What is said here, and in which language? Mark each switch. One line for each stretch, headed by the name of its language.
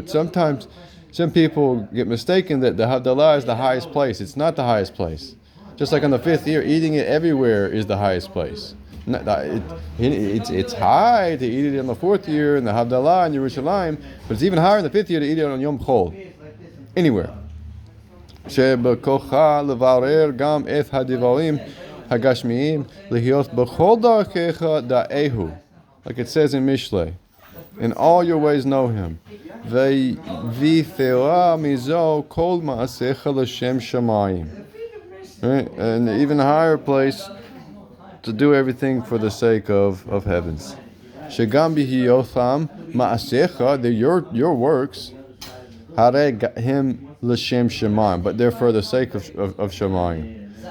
English: But sometimes some people get mistaken that the havdalah is the highest place. It's not the highest place. Just like on the 5th year, eating it everywhere is the highest place. It's high to eat it on the 4th year in the havdalah in Yerushalayim, but it's even higher in the 5th year to eat it on Yom Chol. Anywhere.
Hebrew: שבכוחה לברר גם את הדברים הגשמיים להיות בכל דרכיך דאהו.
English: Like it says in Mishlei, in all your ways know him.
Hebrew: ויתרה מזו כל מעשיך לשם שמיים.
English: And even higher place to do everything for the sake of heavens.
Hebrew: Shegam bihiyotham ma'asecha,
English: they're your works.
Hebrew: Him l'shem shemayim,
English: but they're for the sake of shemayim.